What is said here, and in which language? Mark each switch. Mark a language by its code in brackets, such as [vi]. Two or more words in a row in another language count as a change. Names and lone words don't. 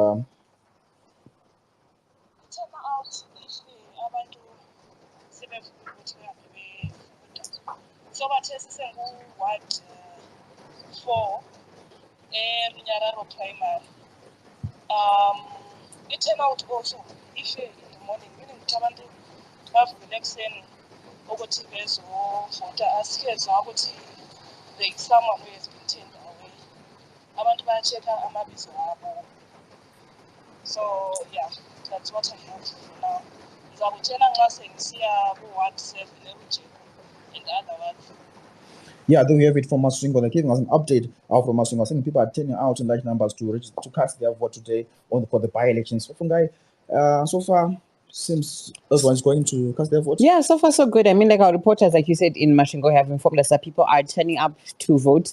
[en] So what 4 Nyararo Primary. It turned out also if in the morning, meaning Tabandu have election [nd] ukuthi bezovota asiyezwa ukuthi [en] there is someone who has been turned away. [nd] Abantu bayachecka amabizo abo. [en] So yeah, that's what I have for now. [nd] Ngizakutshela nxa sengisiya ku-Ward 7 eRujeko [en] and other wards. Yeah, there we have it from Masvingo. They're giving us an update from Masvingo. Saying people are turning out in large numbers to register, to cast their vote today for the by-elections. So, Fungai, so far seems everyone's going to cast their vote. Yeah, so far so good. I mean, like our reporters, like you said, in Masvingo have informed us that people are turning up to vote.